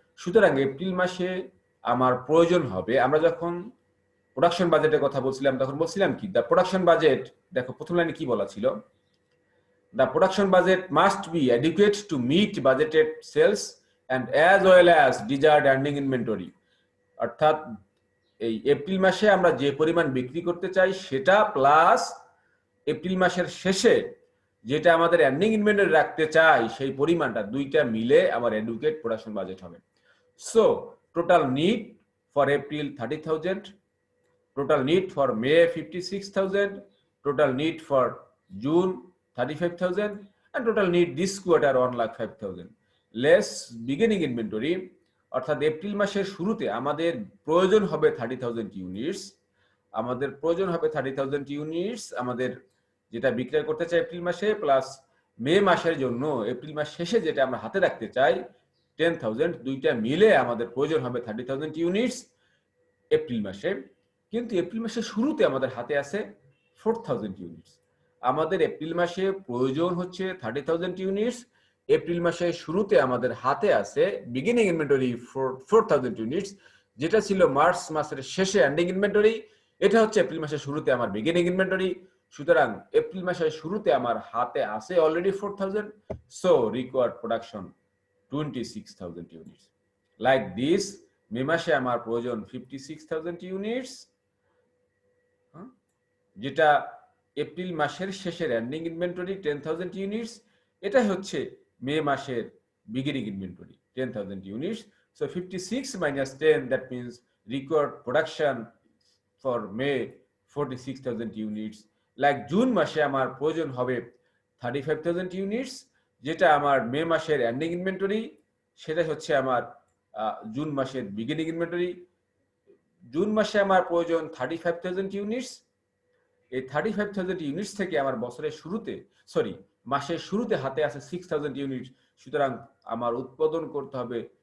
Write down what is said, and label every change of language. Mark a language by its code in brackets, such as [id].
[bn] সুতরাং এপ্রিল মাসে আমার প্রয়োজন হবে, আমরা যখন প্রোডাকশন বাজেটের কথা বলছিলাম তখন বলছিলাম কি, [en] The production budget, দেখো প্রথম লাইনে কি বলা ছিল, the production budget must be adequate to meet budgeted sales and as well as desired ending inventory. [bn] অর্থাৎ এই এপ্রিল মাসে আমরা যে পরিমাণ বিক্রি করতে চাই সেটা প্লাস এপ্রিল মাসের শেষে যেটা আমাদের এন্ডিং ইনভেন্টরি রাখতে চাই সেই পরিমাণটা, দুইটা মিলে আমার অ্যাডুকেট প্রোডাকশন বাজেট হবে। [en] So total need for April 30,000, total need for May 56,000, total need for June 35,000, and total need this quarter 1,05,000 less beginning inventory। [bn] অর্থাৎ এপ্রিল মাসের শুরুতে আমাদের প্রয়োজন হবে 30,000 ইউনিটস, আমাদের প্রয়োজন হবে 30,000 ইউনিটস আমাদের যেটা বিক্রয় করতে চাই এপ্রিল মাসে, প্লাস মে মাসের জন্য এপ্রিল মাস শেষে যেটা আমরা হাতে রাখতে চাই 10,000, দুইটা মিলে আমাদের প্রয়োজন হবে 30,000 ইউনিটস এপ্রিল মাসে। কিন্তু এপ্রিল মাসের শুরুতে আমাদের হাতে আছে 4,000 ইউনিটস। আমাদের এপ্রিল মাসে প্রয়োজন হচ্ছে 30,000 ইউনিটস, এপ্রিল মাসের শুরুতে আমাদের হাতে আছে বিগিনিং ইনভেন্টরি 4,000 ইউনিটস, যেটা ছিল মার্চ মাসের শেষে এন্ডিং ইনভেন্টরি। এটা হচ্ছে এপ্রিল মাসের শুরুতে আমার বিগিনিং ইনভেন্টরি। সুতরাং এপ্রিল মাসের শুরুতে আমার হাতে আছে already 4,000, so required production 26,000 units. Like this, মে মাসে আমার প্রয়োজন 56,000 ইউনিটস, যেটা এপ্রিল মাসের শেষের এন্ডিং ইনভেন্টরি 10,000 ইউনিটস। এটা হচ্ছে মে মাসের beginning inventory 10,000 units. [en] So 56 minus 10, that means required production for May 46,000 units. [bn] Like June মাসে আমার প্রয়োজন হবে 35,000 ইউনিটস, যেটা আমার মে মাসের এন্ডিং ইনভেন্টরি, সেটা হচ্ছে আমার জুন মাসের বিগিনিং ইনভেন্টরি। জুন মাসে আমার প্রয়োজন 35,000 ইউনিটস। এই 35,000 ইউনিটস থেকে আমার বছরের শুরুতে, মাসের শুরুতে হাতে আছে 6,000 ইউনিট। সুতরাং আমার উৎপাদন করতে হবে